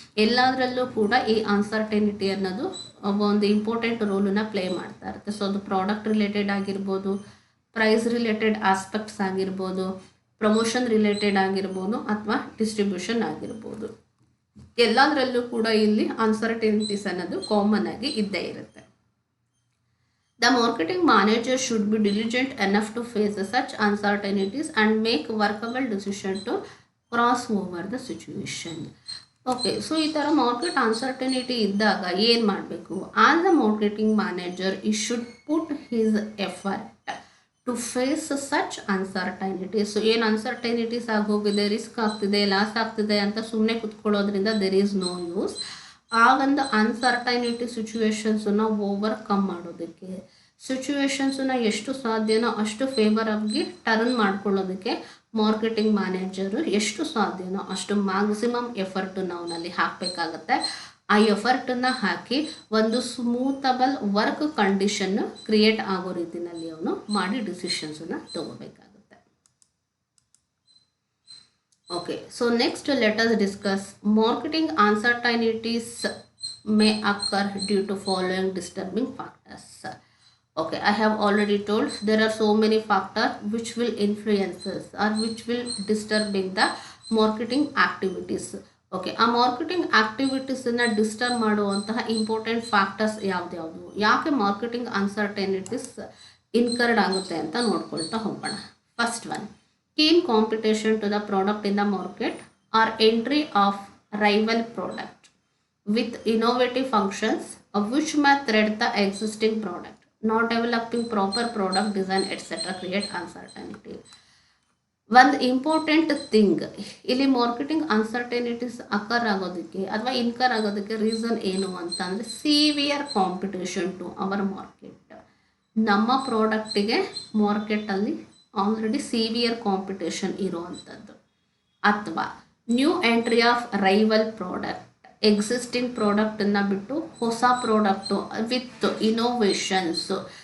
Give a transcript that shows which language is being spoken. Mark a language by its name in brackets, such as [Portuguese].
[Kannada] ಎಲ್ಲದರಲ್ಲೂ ಕೂಡ ಈ ಅನ್ಸರ್ಟೈನಿಟಿ ಅನ್ನೋದು ಒಂದು ಇಂಪಾರ್ಟೆಂಟ್ ರೋಲನ್ನು ಪ್ಲೇ ಮಾಡ್ತಾ ಇರುತ್ತೆ. ಸೊ ಅದು ಪ್ರಾಡಕ್ಟ್ ರಿಲೇಟೆಡ್ ಆಗಿರ್ಬೋದು, ಪ್ರೈಸ್ ರಿಲೇಟೆಡ್ ಆಸ್ಪೆಕ್ಟ್ಸ್ ಆಗಿರ್ಬೋದು, ಪ್ರಮೋಷನ್ ರಿಲೇಟೆಡ್ ಆಗಿರ್ಬೋದು, ಅಥವಾ ಡಿಸ್ಟ್ರಿಬ್ಯೂಷನ್ ಆಗಿರ್ಬೋದು. ಎಲ್ಲದರಲ್ಲೂ ಕೂಡ ಇಲ್ಲಿ ಅನ್ಸರ್ಟೈನಿಟೀಸ್ ಅನ್ನೋದು ಕಾಮನ್ ಆಗಿ ಇದ್ದೇ ಇರುತ್ತೆ. [English] The marketing manager should be diligent enough to face such uncertainties and make workable decision to cross over the situation. [Kannada] Okay, so ಈ ಥರ ಮಾರ್ಕೆಟ್ ಅನ್ಸರ್ಟನಿಟಿ ಇದ್ದಾಗ ಏನು ಮಾಡಬೇಕು? [English] As a marketing manager he should put his effort to face such uncertainties. [Kannada] ಏನು ಅನ್ಸರ್ಟೈನಿಟೀಸ್ ಆಗೋಗಿದೆ, risk ಆಗ್ತಿದೆ, loss ಆಗ್ತಿದೆ ಅಂತ ಸುಮ್ಮನೆ ಕುತ್ಕೊಳ್ಳೋದ್ರಿಂದ [English] There is no use. [Kannada] ಆ ಒಂದು ಅನ್ಸರ್ಟೈನಿಟಿ ಸಿಚುವೇಶನ್ಸನ್ನು ಓವರ್ಕಮ್ ಮಾಡೋದಕ್ಕೆ, ಸಿಚುವೇಶನ್ಸನ್ನು ಎಷ್ಟು ಸಾಧ್ಯನೋ ಅಷ್ಟು ಫೇವರಾಗಿ ಟರ್ನ್ ಮಾಡ್ಕೊಳ್ಳೋದಕ್ಕೆ ಮಾರ್ಕೆಟಿಂಗ್ ಮ್ಯಾನೇಜರು ಎಷ್ಟು ಸಾಧ್ಯನೋ ಅಷ್ಟು ಮ್ಯಾಕ್ಸಿಮಮ್ ಎಫರ್ಟನ್ನು ಅವನಲ್ಲಿ ಹಾಕಬೇಕಾಗತ್ತೆ. ಆ ಎಫರ್ಟನ್ನು ಹಾಕಿ ಒಂದು ಸ್ಮೂತಬಲ್ ವರ್ಕ್ ಕಂಡೀಷನ್ನು ಕ್ರಿಯೇಟ್ ಆಗೋ ರೀತಿಯಲ್ಲಿ ಅವನು ಮಾಡಿ ಡಿಸಿಷನ್ಸನ್ನು ತಗೋಬೇಕಾಗುತ್ತೆ. [English] Okay, so next let us discuss marketing uncertainties may occur due to following disturbing factors. Okay, I have already told there are so many factors which will influence us or which will disturbing the marketing activities. [Kannada] Okay, ಆ marketing ಆಕ್ಟಿವಿಟೀಸನ್ನು disturb ಮಾಡುವಂತಹ important factors ಯಾವ್ದ್ಯಾವುದು, ಯಾಕೆ marketing ಅನ್ಸರ್ಟೈನಿಟೀಸ್ incurred ಆಗುತ್ತೆ ಅಂತ ನೋಡ್ಕೊಳ್ತಾ ಹೋಗೋಣ. [English] First one, keen competition to the product in the market or entry of rival product with innovative functions which may threat the existing product, not developing proper product design etc. create uncertainty. [Kannada] ಒಂದು important thing ಇಲ್ಲಿ marketing ಅನ್ಸರ್ಟೈನಿಟೀಸ್ occur ಆಗೋದಕ್ಕೆ ಅಥವಾ incur ಆಗೋದಕ್ಕೆ reason ಏನು ಅಂತ ಅಂದರೆ [English] Severe competition to our market. [Kannada] ನಮ್ಮ ಪ್ರಾಡಕ್ಟಿಗೆ ಮಾರ್ಕೆಟಲ್ಲಿ ಆಲ್ರೆಡಿ ಸಿವಿಯರ್ ಕಾಂಪಿಟೇಷನ್ ಇರುವಂಥದ್ದು, ಅಥವಾ [English] new entry of rival product, [Kannada] existing ಪ್ರಾಡಕ್ಟನ್ನು ಬಿಟ್ಟು ಹೊಸ ಪ್ರಾಡಕ್ಟು ವಿತ್ ಇನೋವೇಷನ್ಸು.